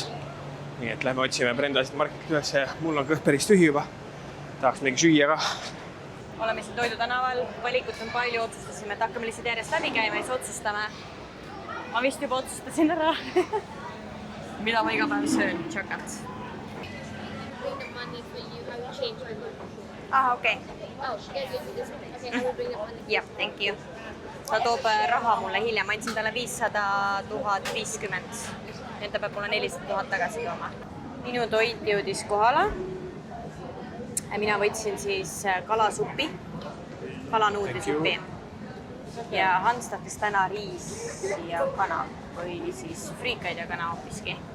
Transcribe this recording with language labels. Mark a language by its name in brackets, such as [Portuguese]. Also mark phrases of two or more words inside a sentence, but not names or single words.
[Estonian] Nii et lähme otsime Brendasid marketit üles ja mul on kõht päris tühi juba. Tahaks midagi süüa ka. Oleme siin Toidu tänaval, valikut on palju, otsustasime, et hakkame lihtsalt järjest läbi käima ja siis otsustame. Ma vist juba otsustasin ära. Mida ma iga päev söön? Chokat. [English] Bring the money for you. I will change my money. [Estonian] Okei. [English] Oh, yeah, this one. Okay, I will bring the money. Jah, thank you. [Estonian] Ta toob raha mulle hiljem. Ma andsin talle 500 050. Nüüd ta peab mulle 400 000 tagasi tooma. Minu toit jõudis kohale. Mina võtsin siis kalasuppi, kalanuudlisupi. Ja Hans tahtis täna riisi ja kana või siis friikaid ja kana hoopiski.